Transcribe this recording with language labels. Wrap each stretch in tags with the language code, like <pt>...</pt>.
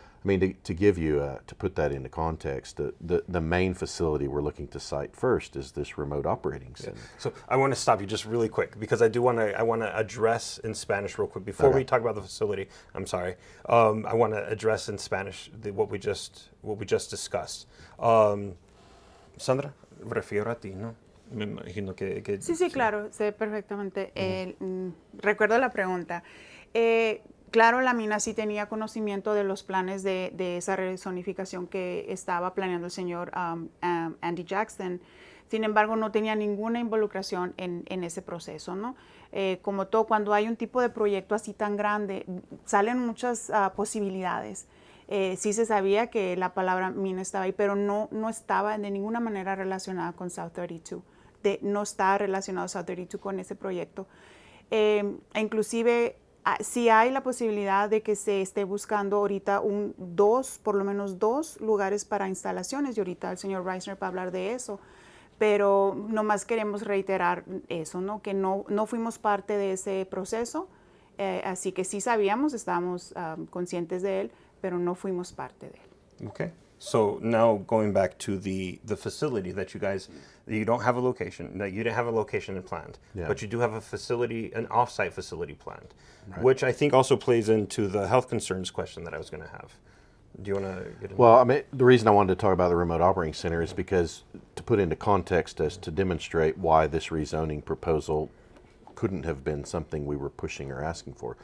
<en>I mean, to give you, to put that into context, the main facility we're looking to site first is this remote operating center. So I want to stop you just really quick, because I want to address in Spanish real quick before we talk about the facility. I'm sorry. I want to address in Spanish what we just discussed.</en> <es>Sandra, refiero a ti, ¿no? Me imagino que sí, claro, sé perfectamente. Recuerdo la pregunta. Claro, la mina sí tenía conocimiento de los planes de esa rezonificación que estaba planeando el señor Andy Jackson. Sin embargo, no tenía ninguna involucración en ese proceso, ¿no? Como todo, cuando hay un tipo de proyecto así tan grande, salen muchas posibilidades. Sí se sabía que la palabra mina estaba ahí, pero no estaba de ninguna manera relacionada con South32. No está relacionado South32 con ese proyecto. Inclusive, sí hay la posibilidad de que se esté buscando ahorita por lo menos dos lugares para instalaciones, y ahorita el señor Risner va a hablar de eso. pero nomás queremos reiterar eso, ¿no? Que no fuimos parte de ese proceso, así que sí sabíamos, estábamos conscientes de él, pero no fuimos parte de él.</es> <en>Okay. So now going back to the facility that you don't have a location, that you didn't have a location planned, Yeah. but you do have a facility, an off-site facility planned, which I think also plays into the health concerns question that I was going to have. Do you want to get into Well, I mean, the reason I wanted to talk about the remote operating center is because to put into context as to demonstrate why this rezoning proposal couldn't have been something we were pushing or asking for.</en>